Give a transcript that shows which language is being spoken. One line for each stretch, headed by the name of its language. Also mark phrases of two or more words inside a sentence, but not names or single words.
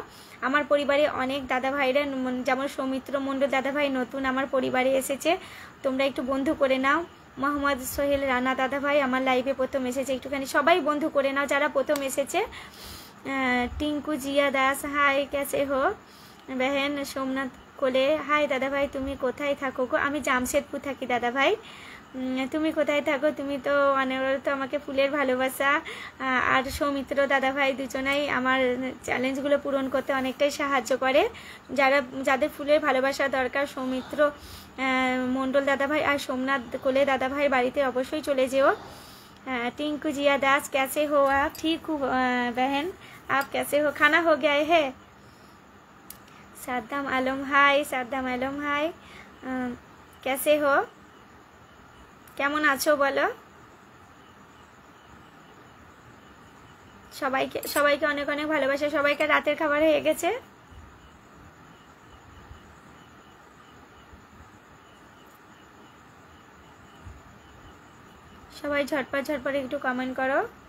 Bangla: আমার পরিবারে অনেক দাদা ভাইরা, যেমন সৌমিত্র মণ্ডল দাদা ভাই নতুন আমার পরিবারে এসেছে, তোমরা একটু বন্ধু করে নাও। মোহাম্মদ সোহেল রানা দাদা ভাই আমার লাইভে প্রথম এসেছে, একটুখানি সবাই বন্ধু করে নাও যারা প্রথম এসেছে।
Hindi: টিঙ্কু জিয়া দাস, হাই कैसे हो बहन?
Bangla: সোমনাথ কোলে, হাই দাদা ভাই, তুমি কোথায় থাকো গো? আমি জামশেদপুর থাকি দাদা ভাই। তুমি কোথায় থাকো? তুমি তো অনবরত আমাকে ফুলের ভালোবাসা আর সৌমিত্র দাদা ভাই দুজনাই আমার চ্যালেঞ্জগুলো পূরণ করতে অনেকটাই সাহায্য করে। যাদের ফুলের ভালোবাসা দরকার, সৌমিত্র মণ্ডল দাদা ভাই আর সোমনাথ কোলে দাদা ভাইয়ের বাড়িতে অবশ্যই চলে যেও।
Hindi: टिंकू जिया दास, कैसे हो आप? ठीक हूँ बहन, आप कैसे हो? खाना हो गया है? साद्दाम आलम, हाय साद्दाम आलम, हाय कैसे हो?
Bangla: কেমন আছো বলো? সবাইকে অনেক অনেক ভালোবাসা। সবাইকে রাতের খাবার হয়ে গেছে? সবাই ঝটপট ঝটপট একটু কমেন্ট করো।